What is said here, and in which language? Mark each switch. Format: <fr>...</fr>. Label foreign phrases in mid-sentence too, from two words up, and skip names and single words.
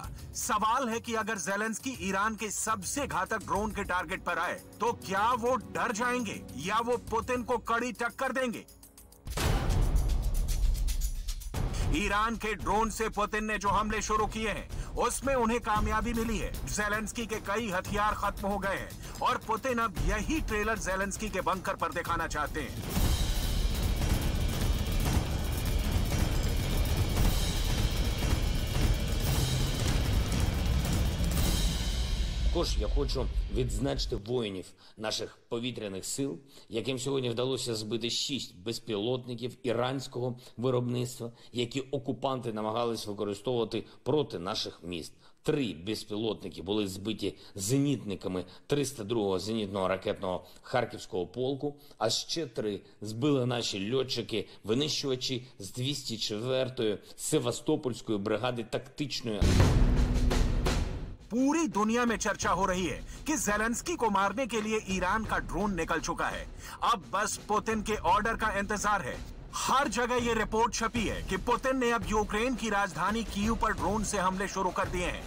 <hi>सवाल है कि अगर ज़ेलेंस्की ईरान के सबसे घातक ड्रोन के टारगेट पर आए तो क्या वो डर जाएंगे या वो पुतिन को कड़ी टक्कर देंगे। ईरान के ड्रोन से पुतिन ने जो हमले शुरू किए हैं उसमें उन्हें कामयाबी मिली है। ज़ेलेंस्की के कई हथियार खत्म हो गए हैं और पुतिन अब यही ट्रेलर ज़ेलेंस्की के बंकर पर दिखाना चाहते हैं।</hi> <uk>Також я хочу відзначити воїнів наших повітряних сил, яким сьогодні вдалося збити 6 безпілотників іранського виробництва, які окупанти намагались використовувати проти наших міст. 3 безпілотники були збиті зенітниками 302-го зенітного ракетного Харківського полку, а ще 3 збили наші льотчики-винищувачі з 204-ї Севастопольської бригади тактичної.</uk> <hi>पूरी दुनिया में चर्चा हो रही है कि ज़ेलेंस्की को मारने के लिए ईरान का ड्रोन निकल चुका है। अब बस पुतिन के ऑर्डर का इंतजार है। हर जगह ये रिपोर्ट छपी है कि पुतिन ने अब यूक्रेन की राजधानी कीव पर ड्रोन से हमले शुरू कर दिए हैं।</hi>